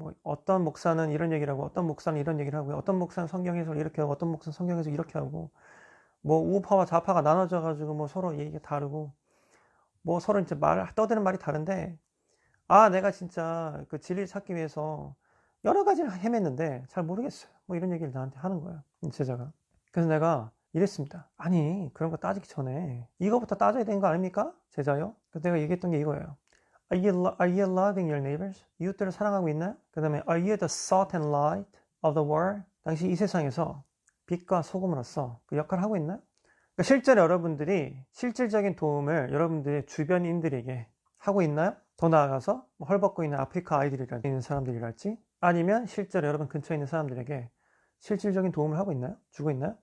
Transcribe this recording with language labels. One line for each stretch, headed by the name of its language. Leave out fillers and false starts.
Korean: 뭐 어떤 목사는 이런 얘기를 하고 어떤 목사는 이런 얘기를 하고 어떤 목사는 성경 해석을 이렇게 하고 어떤 목사는 성경 해석을 이렇게 하고 뭐 우파와 좌파가 나눠져 가지고 뭐 서로 얘기가 다르고 뭐 서로 이제 떠드는 말이 다른데, 내가 진짜 그 진리를 찾기 위해서 여러 가지를 헤맸는데 잘 모르겠어요. 뭐 이런 얘기를 나한테 하는 거예요, 제자가. 그래서 내가 이랬습니다. 아니, 그런 거 따지기 전에 이거부터 따져야 되는 거 아닙니까? 제자요. 그래서 내가 얘기했던 게 이거예요.
English: Are you loving your neighbors?
Korean: 이웃들을 사랑하고 있나요? 그 다음에
English: Are you the salt and light of the world?
Korean: 당시 이 세상에서 빛과 소금으로서 그 역할을 하고 있나요? 그러니까 실제로 여러분들이 실질적인 도움을 여러분들의 주변인들에게 하고 있나요? 더 나아가서 헐벗고 있는 아프리카 아이들이랄지 있는 사람들이랄지, 아니면 실제로 여러분 근처에 있는 사람들에게 실질적인 도움을 하고 있나요? 주고 있나요?